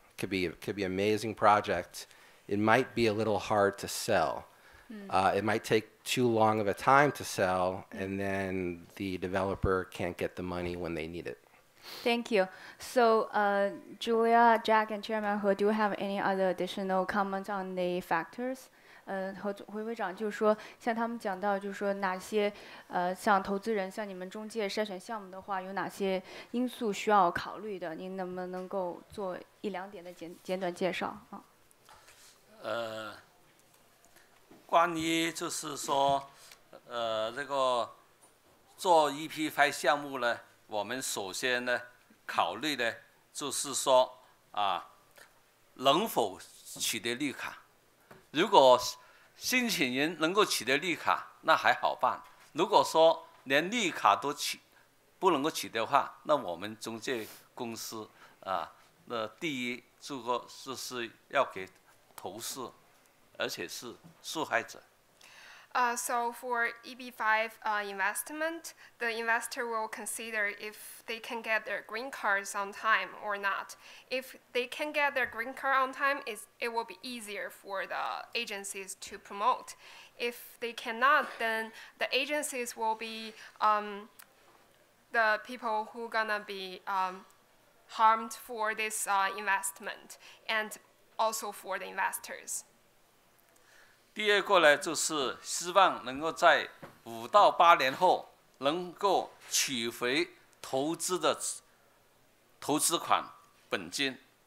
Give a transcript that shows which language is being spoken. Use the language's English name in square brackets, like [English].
[English] Could be an amazing project. It might be a little hard to sell. It might take too long of a time to sell, and then the developer can't get the money when they need it. Thank you. So, Julia, Jack, and Chairman He, do you have any other additional comments on the factors? [Chinese] 回会长就是说，像他们讲到，就是说哪些像投资人，像你们中介筛选项目的话，有哪些因素需要考虑的？您能不能够做1、2点的简短介绍啊？关于就是说，这个做 EP-5 项目呢，我们首先呢考虑呢，就是说能否取得绿卡。如果申请人能够取得绿卡，那还好办。如果说连绿卡都不能够取得的话，那我们中介公司那第一就是要给投诉，而且是受害者。 [English] So for EB-5 investment, the investor will consider if they can get their green cards on time or not. If they can get their green card on time, it will be easier for the agencies to promote. If they cannot, then the agencies will be the people who gonna be harmed for this investment, and also for the investors. [Chinese] 第二个呢，就是希望能够在5到8年后能够取回投资款本金。